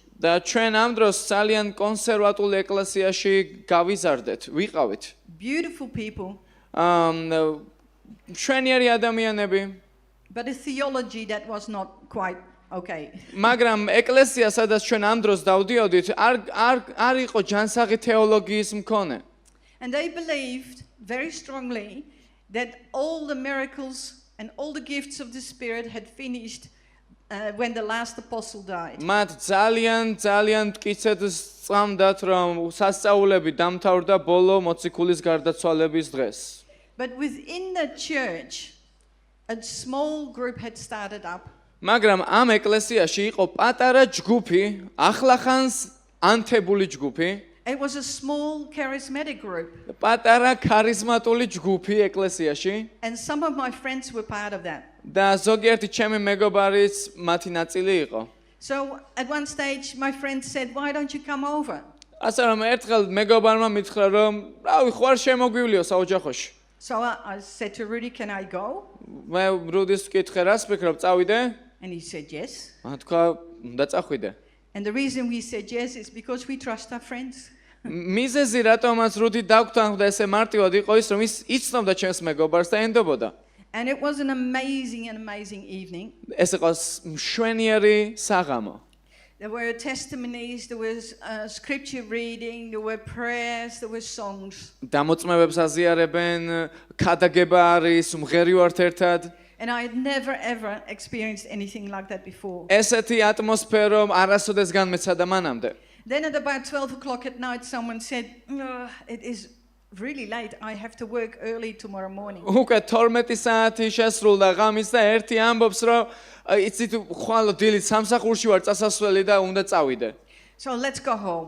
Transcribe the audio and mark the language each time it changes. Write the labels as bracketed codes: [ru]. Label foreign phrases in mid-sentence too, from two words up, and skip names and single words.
[ka] და ჩვენ ამ დროს ძალიან კონსერვატულ ეკლესიაში გავიზარდეთ, ვიყავით. [en] Beautiful people, [ka] მშვენიერი ადამიანები, [en] but a theology that was not quite okay. [ka] მაგრამ ეკლესია, სადაც ჩვენ ამ დროს დავდიოდით, არ იყო ჯანსაღი თეოლოგიის მქონე. [en] And they believed very strongly that all the miracles and all the gifts of the Spirit had finished when the last apostle died. [ka] მათ ძალიან მტკიცედ სწამდათ, რომ სასწაულები დამთავრდა ბოლო მოციქულის გარდაცვალების დღეს. [en] But within the church, a small group had started up. [ka] მაგრამ ამ ეკლესიაში იყო პატარა ჯგუფი, ახლახანს ანთებული ჯგუფი, [en] It was a small charismatic group, [ka] პატარა ქარიზმატული ჯგუფი ეკლესიაში [en] and some of my friends were part of that. [ka] და ზოგიერთი ჩემი მეგობარიც მათი ნაწილი იყო. [en] So at one stage, my friend said, "Why don't you come over?" [ka] ასე რომ ერთხელ მეგობარმა მითხრა, რომ რავი, ხوار შემოგვივლიო საოჯახოში. [en] So I said to Rudy, "Can I go?" [ka] მე რუდის ვკითხე, რას ვფიქრობ, წავიდე? [en] And he said, "Yes." [ka] მან თქვა, უნდა წახვიდე. [en] And the reason we said yes is because we trust our friends. [ka] მიზეზი რატომაც რუდი დაგვრთანხდა ესე მარტივად იყო ის, რომ ის იცნობდა ჩემს მეგობარს და ენდობოდა. [en] And it was an amazing evening. [ka] ეს იყო მშვენიერი საღამო. [en] There were testimonies, there was scripture reading, there were prayers, there were songs. [ka] დამოწმებებს აზიარებენ, ქადაგება არის, მღერი ვართ ერთად. [en] And I had never ever experienced anything like that before. [ka] ესეთი ატმოსფერო არასოდეს განმეცადა მანამდე. [en] Then at about 12 o'clock at night, someone said, "It is really late. I have to work early tomorrow morning." [ka] უკვე 12 საათი შესრულდა ღამის და ერთი ამბობს, რომ იცით, ხვალ დილით სამსახურში ვარ წასასვლელი და უნდა წავიდე. [en] So let's go home.